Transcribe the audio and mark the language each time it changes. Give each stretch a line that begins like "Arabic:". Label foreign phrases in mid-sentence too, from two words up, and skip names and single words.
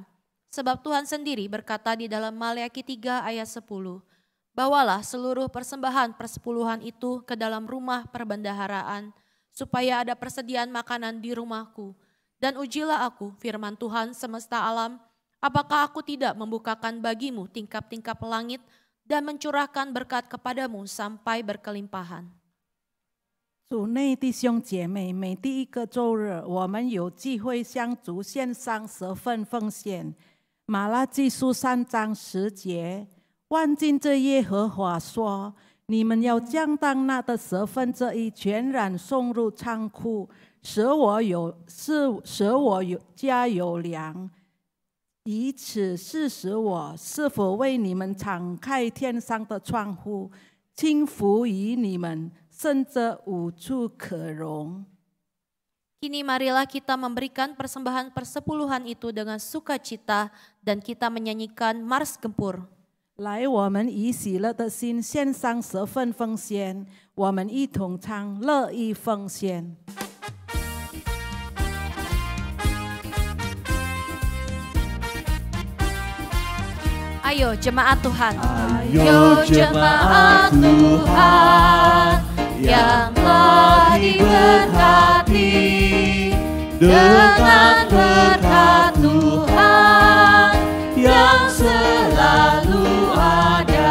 Indonesian: Sebab Tuhan sendiri berkata di dalam Maleakhi 3 ayat 10, bawalah seluruh persembahan persepuluhan itu ke dalam rumah perbendaharaan, supaya ada persediaan makanan di rumahku. Dan ujilah aku, firman Tuhan semesta alam, apakah aku tidak membukakan bagimu tingkap-tingkap langit dan mencurahkan berkat kepadamu sampai berkelimpahan.
Chinese: 主内弟兄姐妹，每第一个周日，我们有机会向主献上10份奉献。马拉基书3章10节，万军之耶和华说： 你们要将当纳的1/10全然送入仓库，使我家有粮。以此试试我是否为你们敞开天上的窗户，倾福于你们，甚至无处可容。
Indonesian: Kini marilah kita memberikan persembahan persepuluhan itu dengan sukacita dan kita menyanyikan Mars Gempur.
Chinese: 来，我们以喜乐的心献上10份奉献，我们一同唱乐意奉献。
Indonesian: Ayo jemaat Tuhan. Ayo jemaat Tuhan yang telah diberkati dengan berkat Tuhan yang selalu ada.